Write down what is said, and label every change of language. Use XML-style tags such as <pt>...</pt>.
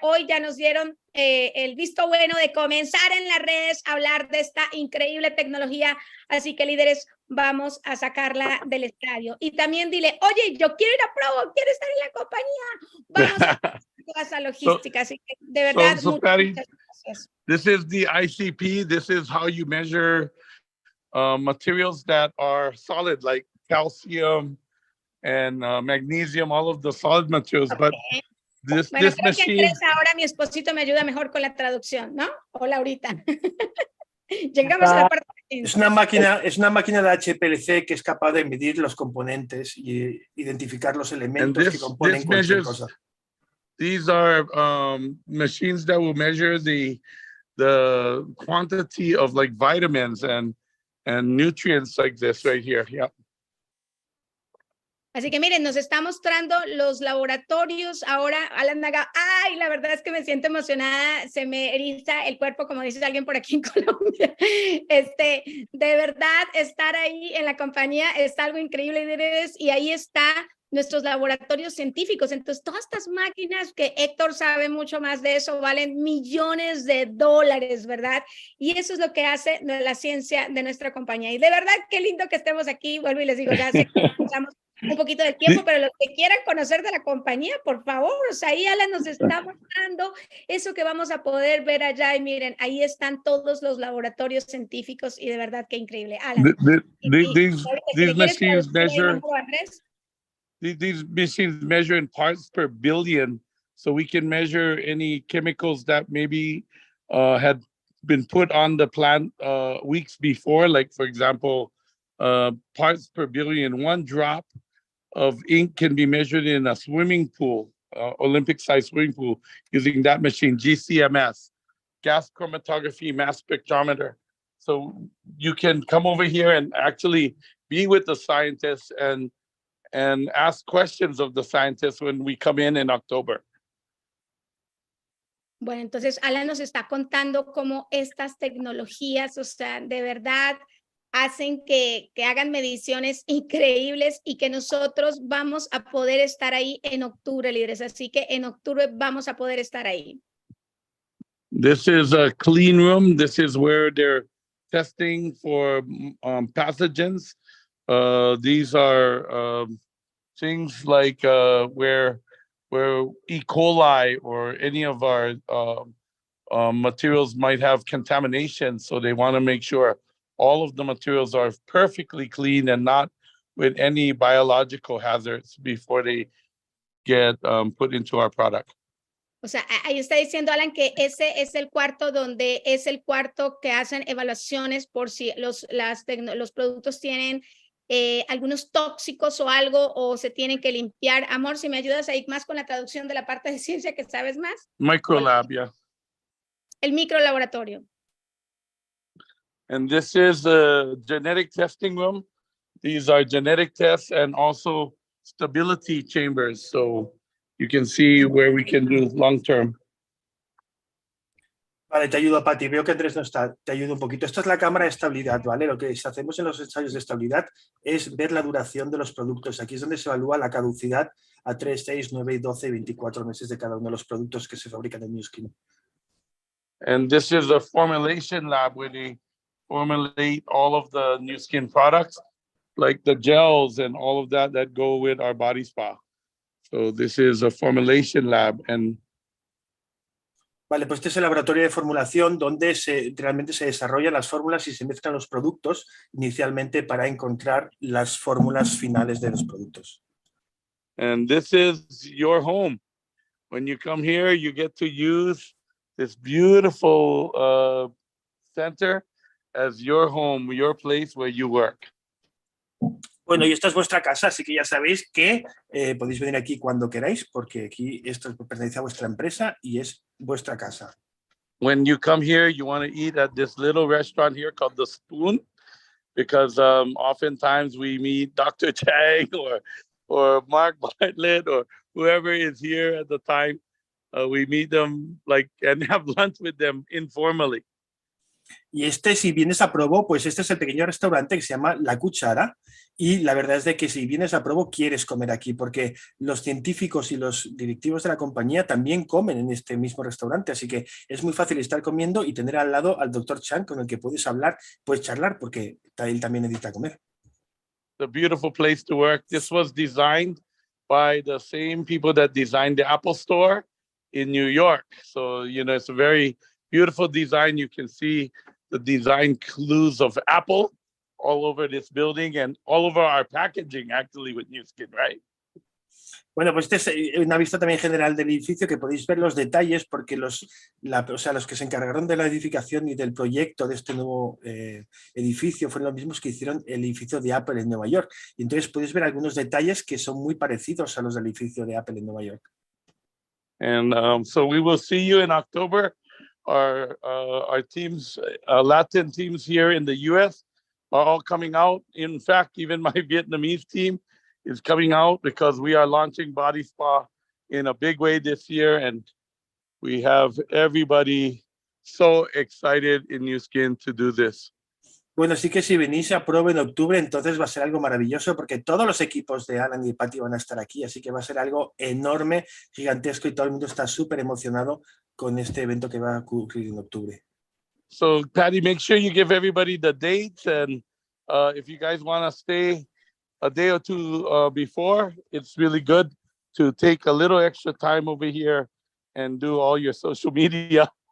<es>Hoy ya nos dieron el visto bueno de comenzar en las redes a hablar de esta increíble tecnología. Así que, líderes, vamos a sacarla del estadio. Y también dile, oye, yo quiero ir a Provo, quiero estar en la compañía. Vamos a hacer toda esa logística. Así que, de verdad, muchas gracias.</es> <en>This is the ICP. This is how you measure materials that are solid, like calcium and magnesium, all of the solid materials. But this machine.</en> <es>Que ahora mi esposito me ayuda mejor con la traducción, ¿no? Hola, ahorita. Llegamos a la parte. Es una máquina de HPLC que es capaz de medir los componentes y identificar los elementos que componen cualquier cosa.</es> <en>These are machines that will measure the quantity of like vitamins and nutrients like this right here. Yeah.</en> <es>Así que miren, nos está mostrando los laboratorios ahora. Alan Naga, ay, la verdad es que me siento emocionada, se me eriza el cuerpo, como dice alguien por aquí en Colombia. De verdad, estar ahí en la compañía es algo increíble, y ahí está nuestros laboratorios científicos. Entonces, todas estas máquinas, que Héctor sabe mucho más de eso, valen millones de dólares, ¿verdad? Y eso es lo que hace la ciencia de nuestra compañía. Y de verdad, qué lindo que estemos aquí. Vuelvo y les digo, ya sé que pasamos un poquito de tiempo, pero los que quieran conocer de la compañía, por favor, o sea, ahí Alan nos está mostrando eso que vamos a poder ver allá. Y miren, ahí están todos los laboratorios científicos y de verdad, qué increíble. Alan.</es> <en>These machines measure... These machines measure in parts per billion, so we can measure any chemicals that maybe had been put on the plant weeks before. Like, for example, parts per billion. One drop of ink can be measured in a swimming pool, Olympic-sized swimming pool, using that machine, GCMS, gas chromatography mass spectrometer. So you can come over here and actually be with the scientists and ask questions of the scientists when we come in October.</en> <es>Bueno, entonces Alan nos está contando cómo estas tecnologías, o sea, de verdad hacen que hagan mediciones increíbles y que nosotros vamos a poder estar ahí en octubre, líderes. Así que en octubre vamos a poder estar ahí.</es> <en>This is a clean room. This is where they're testing for pathogens. These are things like where E. coli or any of our materials might have contamination. So they want to make sure all of the materials are perfectly clean and not with any biological hazards before they get put into our product.</en> <es>O sea, ahí está diciendo Alan que ese es el cuarto donde es el cuarto que hacen evaluaciones por si los productos tienen algunos tóxicos o algo o se tienen que limpiar. Amor, si me ayudas ahí más con la traducción de la parte de ciencia que sabes más.</es> <en>Microlab, yeah.</en> <es>El microlaboratorio.</es> <en>And this is the genetic testing room. These are genetic tests and also stability chambers. So you can see where we can do long term.</en> <es>Vale, te ayudo, Pati. Veo que Andrés no está. Te ayudo un poquito. Esta es la cámara de estabilidad, ¿vale? Lo que hacemos en los ensayos de estabilidad es ver la duración de los productos. Aquí es donde se evalúa la caducidad a 3, 6, 9, 12 y 24 meses de cada uno de los productos que se fabrican en New Skin.</es> <en>And this is a formulation lab where they formulate all of the New Skin products, like the gels and all of that go with our body spa. So this is a formulation lab. And</en> <es>vale, pues este es el laboratorio de formulación donde realmente se desarrollan las fórmulas y se mezclan los productos inicialmente para encontrar las fórmulas finales de los productos.</es> <en>And this is your home. When you come here, you get to use this beautiful center as your home, your place where you work.</en> <es>Bueno, y esta es vuestra casa, así que ya sabéis que podéis venir aquí cuando queráis, porque aquí esto pertenece a vuestra empresa y es vuestra casa.</es> <en>When you come here, you want to eat at this little restaurant here called The Spoon, because oftentimes we meet Dr. Chang or Mark Bartlett or whoever is here at the time. We meet them and have lunch with them informally.</en> <es>Y si vienes a Provo, pues este es el pequeño restaurante que se llama La Cuchara, y la verdad es de que si vienes a Provo quieres comer aquí, porque los científicos y los directivos de la compañía también comen en este mismo restaurante, así que es muy fácil estar comiendo y tener al lado al Dr. Chang con el que puedes hablar, puedes charlar, porque él también necesita comer.</es> <en>The beautiful place to work. This was designed by the same people that designed the Apple Store in New York. So, it's a very beautiful design. You can see the design clues of Apple all over this building and all over our packaging, actually, with New Skin, right?</en> <es>Bueno, pues esta es una vista también general del edificio que podéis ver los detalles porque los que se encargaron de la edificación y del proyecto de este nuevo edificio fueron los mismos que hicieron el edificio de Apple en Nueva York. Y entonces podéis ver algunos detalles que son muy parecidos a los del edificio de Apple en Nueva York.</es> <en>And so we will see you in October. Our teams, Latin teams here in the U.S. are all coming out. In fact, even my Vietnamese team is coming out because we are launching Body Spa in a big way this year. And we have everybody so excited in New Skin to do this. Bueno, sí que si venís a Provo en octubre, entonces va a ser algo maravilloso porque todos los equipos de Alan y Patty van a estar aquí, así que va a ser algo enorme, gigantesco y todo el mundo está súper emocionado con este evento que va a ocurrir en octubre. So, Patty, make sure you give everybody the dates, and if you guys want to stay a day or two before, it's really good to take a little extra time over here and do all your social media.</en>